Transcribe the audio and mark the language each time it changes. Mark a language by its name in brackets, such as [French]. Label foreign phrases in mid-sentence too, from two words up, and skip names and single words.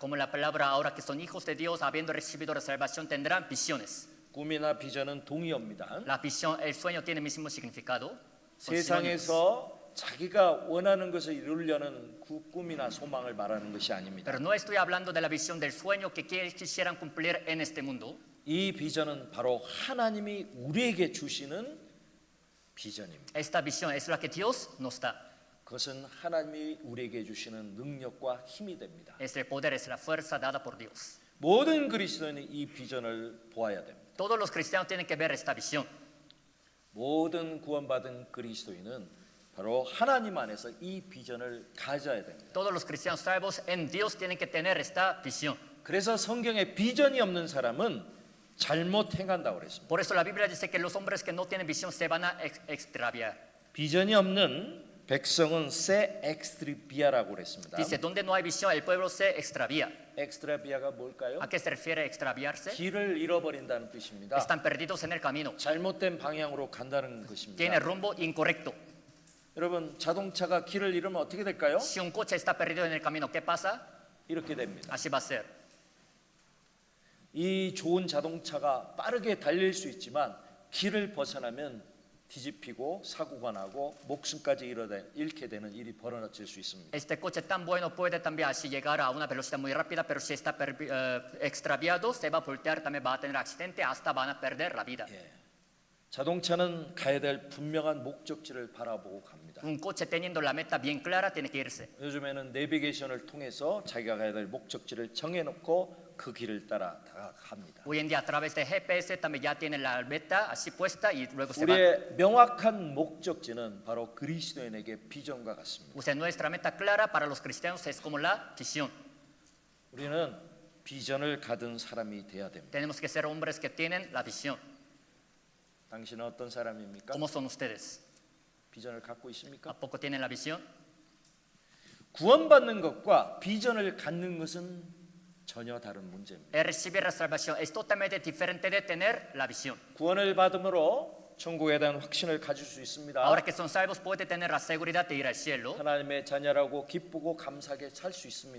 [Spanish] Como la palabra ahora que son hijos de Dios, habiendo recibido la salvación, tendrán visiones. [Korean] 꿈이나 비전은 동의어입니다. [Spanish] La visión, el sueño tiene el mismo significado. Son sinónimos. [Korean] 세상에서 자기가 원하는 것을 이루려는 그 꿈이나 소망을 말하는 것이 아닙니다. [Spanish] Pero no estoy hablando de la visión del sueño que quisieran cumplir en este mundo. [Korean] 이 비전은 바로 하나님이 우리에게 주시는 비전입니다. [Spanish] Esta visión es la que Dios nos da. [Korean] 그것은 하나님이 우리에게 주시는 능력과 힘이 됩니다. [Spanish] Es el poder, es la fuerza dada por Dios. [Korean] 모든 그리스도인이 이 비전을 보아야 됩니다. [Spanish] Todos los cristianos tienen que ver esta visión. [Korean] 모든 구원받은 그리스도인은 바로 하나님 안에서 이 비전을 가져야 됩니다. [Spanish] Todos los cristianos salvos en Dios tienen que tener esta visión. [Korean] 그래서 성경에 비전이 없는 사람은 잘못 행한다고 그랬습니다. [Spanish] Por eso la Biblia dice que los hombres que no tienen visión se van a extraviar. [Korean] 비전이 없는 백성은 세 엑스트리비아라고 그랬습니다. [Spanish] Dice, donde no hay visión, el pueblo se extravía. [Korean] 엑스트라비아가 뭘까요? [Spanish] ¿A qué se refiere extraviarse? [Korean] 길을 잃어버린다는 뜻입니다. [Spanish] Están perdidos en el camino. [Korean] 잘못된 방향으로 간다는 것입니다. [Spanish] Tiene rumbo incorrecto. [Korean] 여러분 자동차가 길을 잃으면 어떻게 될까요? [Spanish] Si un coche está perdido en el camino, ¿qué pasa? [Korean] 이렇게 됩니다. [Spanish] Así va a ser. [Korean] 이 좋은 자동차가 빠르게 달릴 수 있지만 길을 벗어나면 뒤집히고 사고가 나고 목숨까지 잃게 되는 일이 벌어질 수 있습니다. [Spanish] Este coche tan bueno puede también así llegar a una velocidad muy rápida, pero si está extraviado, se va a voltear, también va a tener accidente, hasta van a perder la vida. [Korean] 자동차는 가야 될 분명한 목적지를 바라보고 갑니다. [Spanish] Un coche teniendo la meta bien clara tiene que irse. [Korean] 요즘에는 내비게이션을 통해서 자기가 가야 될 목적지를 정해놓고 그 길을 따라 다가갑니다. [Spanish] Hoy en día a través de GPS también ya tiene la meta así puesta y luego se va. [Korean] 우리의 명확한 목적지는 바로 그리스도인에게 비전과 같습니다. [Spanish] O sea, nuestra meta clara para los cristianos es como la visión. [Korean] 우리는 비전을 가진 사람이 돼야 됩니다. [Spanish] Tenemos que ser hombres que tienen la visión. [Korean] 당신은 어떤 사람입니까? [Spanish] ¿Cómo son ustedes? [Korean] 비전을 갖고 있습니까? [Spanish] ¿A poco tienen la visión? [Korean] 구원받는 것과 비전을 갖는 것은 전혀 다른 문제입니다. [Spanish] El recibir la salvación es totalmente diferente de tener la visión. [Korean] 구원을 받음으로 천국에 대한 확신을 가질 수 있습니다. [Spanish] Ahora que son salvos pueden tener la seguridad de ir al cielo. [Korean] 하나님의 자녀라고 기쁘고 감사하게 살 수 있습니다.